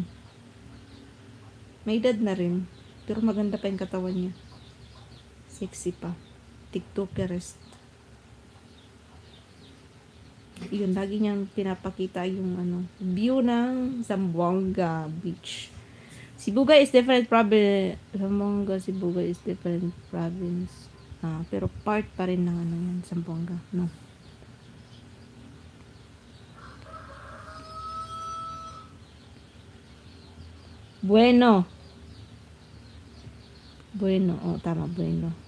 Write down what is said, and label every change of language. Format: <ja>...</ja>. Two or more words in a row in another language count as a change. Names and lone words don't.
<tl>May edad na rin, pero maganda pa yung katawan niya. Sexy pa. TikTokerist. Yun, lagi niyang pinapakita yung view ng Zamboanga Beach.</tl> <en>Sibugay is different province. Zamboanga, Sibugay is different province.</en> <tl>Pero part pa rin ng yan, Zamboanga.</tl> <es>No. Bueno. Bueno. Oh, tama. Bueno.</es>